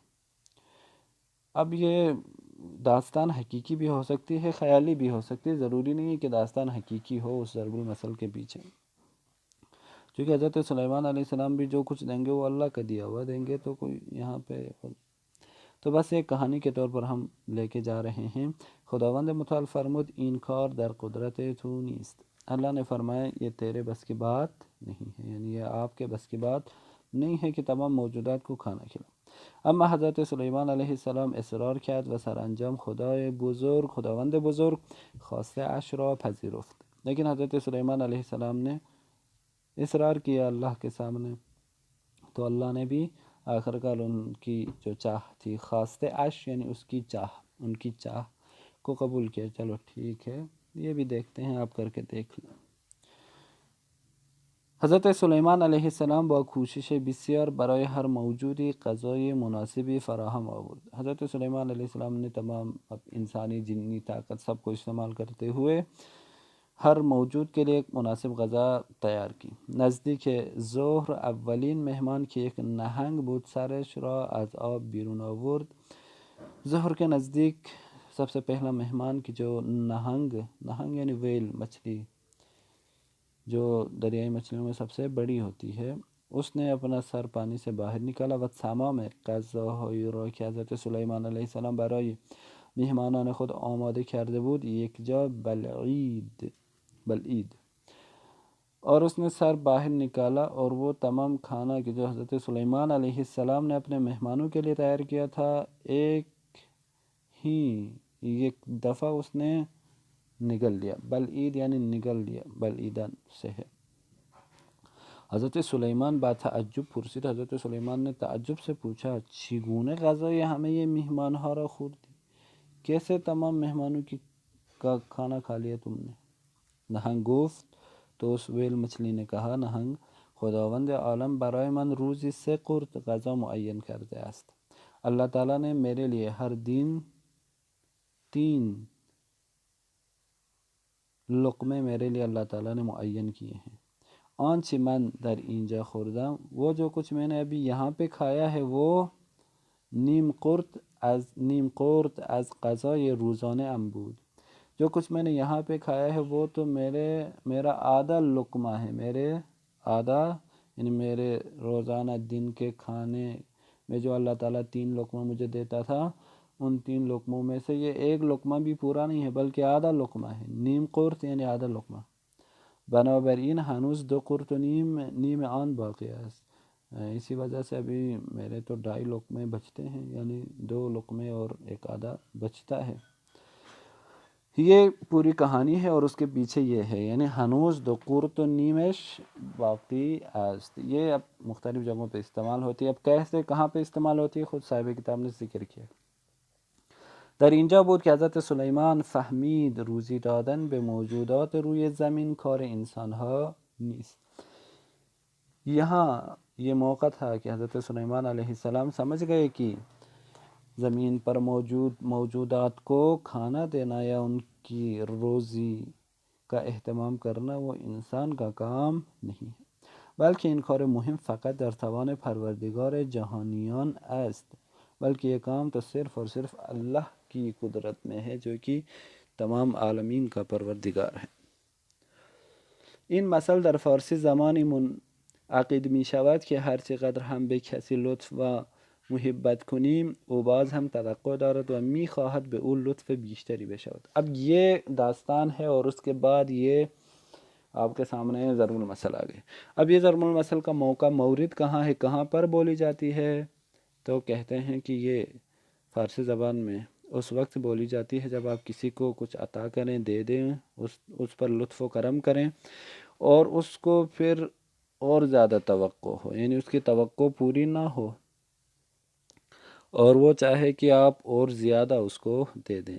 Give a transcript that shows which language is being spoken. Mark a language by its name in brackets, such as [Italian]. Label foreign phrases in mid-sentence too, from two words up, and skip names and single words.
[Urdu] اب یہ داستان حقیقی بھی ہو سکتی ہے، خیالی بھی ہو سکتی ہے، ضروری نہیں ہے کہ داستان حقیقی ہو اس ضرب المثل کے پیچھے. کیونکہ حضرت سلیمان علیہ السلام بھی جو کچھ دیں گے وہ اللہ کا دیا ہوا دیں گے، تو کوئی یہاں پہ تو بس ایک کہانی کے طور پر ہم لے کے جا رہے ہیں۔ [Persian] خداوند متعال فرمود این کار در قدرت تو نیست، [Urdu] اللہ نے فرمایا یہ تیرے بس کی بات نہیں ہے، یعنی یہ آپ کے بس کی بات نہیں ہے کہ تمام موجودات کو کھانا کھلا۔ [Persian] اما حضرت سلیمان علیہ السلام اصرار کرد و سرانجام خداوند بزرگ خواست اش را پذیرفت، [Urdu] لیکن حضرت سلیمان علیہ السلام نے اصرار کیا اللہ کے سامنے، تو اللہ نے بھی آخرکار ان کی جو چاہ تھی، [Persian] خواست اش [Urdu] یعنی اس کی چاہ، ان کی چاہ کو قبول کیا۔ چلو ٹھیک ہے، یہ بھی دیکھتے ہیں، آپ کر کے دیکھ لیں۔ [Persian] حضرت سلیمان علیہ السلام با کوشش بسیار برای ہر موجودی غذای مناسبی فراہم آورد۔ [Urdu] حضرت سلیمان علیہ السلام نے تمام انسانی جنی طاقت سب کو استعمال کرتے ہوئے ہر موجود کے لیے ایک مناسب غذا تیار کی۔ [Persian] نزدیک ظہر اولین مہمان کی ایک نہنگ بود سرش را از آب بیرون آورد۔ [Urdu] ظہر کے نزدیک سب سے پہلا مہمان کی جو نہنگ یعنی ویل مچھلی، جو دریائی مچھلیوں میں سب سے بڑی ہوتی ہے، اس نے اپنا سر پانی سے باہر نکالا [Persian] و تمام غذاهایی را که حضرت سلیمان علیہ السلام برای مهمانان خود آماده کرده بود یک جا بلعید، [Urdu] اور اس نے سر باہر نکالا اور وہ تمام کھانا کہ جو حضرت سلیمان علیہ السلام نے اپنے مہمانوں کے لیے تیار کیا تھا، ایک دفعہ اس نے نگل لیا۔ بلعید یعنی نگل لیا، بلعیدن سے ہے۔ [Persian] حضرت سلیمان با تعجب پرسید، [Urdu] حضرت سلیمان نے تعجب سے پوچھا [Persian] چگونه غذای همه مہمان ها را خوردی، [Urdu] کیسے تمام مہمانوں کی کا کھانا کھا لیا تم نے؟ [Persian] نہنگ گفت، [Urdu] تو اس ویل مچھلی نے کہا، نہنگ، [Persian] خداوند عالم برای من روزی 3 قرت غذا معین کرده است، [Urdu] اللہ تعالیٰ نے میرے لیے ہر دن 3 لقمے میرے لیے اللہ تعالیٰ نے معین کیے ہیں۔ [Persian] آنچه من در اینجا خوردم، [Urdu] وہ جو کچھ میں نے ابھی یہاں پہ کھایا ہے، وہ [Persian] نیم قرت از غذای روزانه ام بود، [Urdu] جو کچھ میں نے یہاں پہ کھایا ہے وہ تو میرا آدھا لقمہ ہے، یعنی میرے روزانہ دن کے کھانے میں جو اللہ تعالیٰ 3 لقمہ مجھے دیتا تھا، ان 3 لقموں میں سے یہ 1 لقمہ بھی پورا نہیں ہے بلکہ آدھا لقمہ ہے۔ [Persian] نیم قرت [Urdu] یعنی آدھا لقمہ، [Persian] بنابراین ہنوز 2 قرت و نیم آن باقی است، [Urdu] اسی وجہ سے ابھی میرے تو 2.5 لقمے بچتے ہیں، یعنی 2 لقمے اور 1 آدھا بچتا ہے۔ یہ پوری کہانی ہے اور اس کے پیچھے یہ ہے، یعنی [Persian] ہنوز 2 قرت و نیمش باقی است، [Urdu] یہ اب مختلف جگہوں پہ استعمال ہوتی ہے۔ اب کیسے کہاں پہ استعمال ہوتی ہے خود صاحب کتاب نے ذکر کیا۔ [Persian] در اینجا بود که حضرت سلیمان فهمید روزی دادن به موجودات روی زمین کار انسانها نیست۔ [Urdu] یہاں یہ موقع تھا کہ حضرت سلیمان علیہ السلام سمجھ گئے کہ زمین پر موجود موجودات کو کھانا دینا یا ان کی روزی کا اہتمام کرنا وہ انسان کا کام نہیں ہے، بلکہ [Persian] این کار مهم فقط در توان پروردگار جهانیان است، [Urdu] بلکہ یہ کام تو صرف اور صرف اللہ کی قدرت میں ہے جو کہ تمام عالمین کا پروردگار ہے۔ [Persian] این مثل در فارسی زمانی منعقد می شود که هر چقدر هم به کسی لطف و محبت کنیم او باز هم توقع دارد و می خواهد به او لطف بیشتری بشود۔ [Urdu] اب یہ داستان ہے اور اس کے بعد یہ آپ کے سامنے ضرب المثل آ گئے۔ اب یہ ضرب المثل کا موقع مورد کہاں ہے، کہاں پر بولی جاتی ہے؟ تو کہتے ہیں کہ یہ فارسی زبان میں اس وقت بولی جاتی ہے جب آپ کسی کو کچھ عطا کریں، دے دیں، اس پر لطف و کرم کریں اور اس کو پھر اور زیادہ توقع ہو، یعنی اس کی توقع پوری نہ ہو اور وہ چاہے کہ آپ اور زیادہ اس کو دے دیں۔